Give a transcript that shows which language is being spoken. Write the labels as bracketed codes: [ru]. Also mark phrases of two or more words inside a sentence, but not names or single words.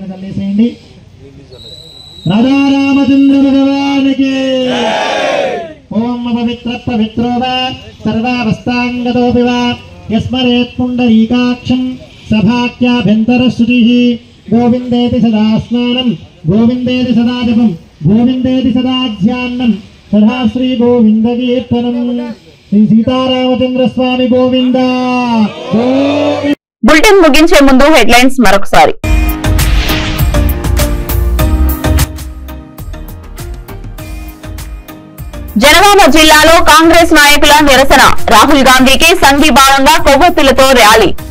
[sa] कल्लेसेंडि [hi] राजा रामचंद्र भगवान के [sa] ओम पवित्र पवित्रो वा सर्वावस्थांगतोऽपि वा यस्मरेत् पुण्डरीकाक्षं सभाख्याभ्यन्तरश्रुतिः गोविन्देति सदा स्नानं गोविन्देति सदा जपं गोविन्देति सदा ध्यानं सदा श्री गोविन्द कीर्तनं श्री सीतारामचंद्र स्वामी गोविंद. [te] బులెటిన్ ముగించే ముందు హెడ్లైన్స్ మరొకసారి. జనగామ జిల్లాలో కాంగ్రెస్ నాయకుల నిరసన, రాహుల్ గాంధీకి సంఘీభావంగా కొవ్వొత్తులతో ర్యాలీ.